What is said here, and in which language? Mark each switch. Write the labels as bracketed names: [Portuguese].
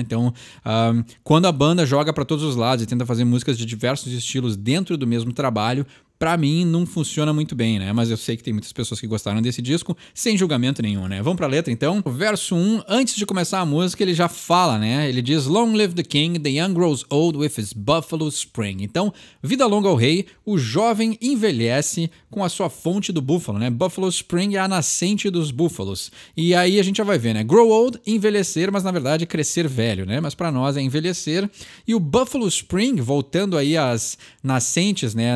[Portuguese] Então, quando a banda joga para todos os lados e tenta fazer músicas de diversos estilos dentro do mesmo trabalho, pra mim não funciona muito bem, né? Mas eu sei que tem muitas pessoas que gostaram desse disco, sem julgamento nenhum, né? Vamos pra letra, então? O verso 1, antes de começar a música, ele já fala, né? Ele diz, [English] Long live the king, the young grows old with his buffalo spring. [Portuguese] Então, vida longa ao rei, o jovem envelhece com a sua fonte do búfalo, né? Buffalo Spring é a nascente dos búfalos. E aí a gente já vai ver, né? Grow old, envelhecer, mas na verdade crescer velho, né? Mas pra nós é envelhecer. E o Buffalo Spring, voltando aí às nascentes, né?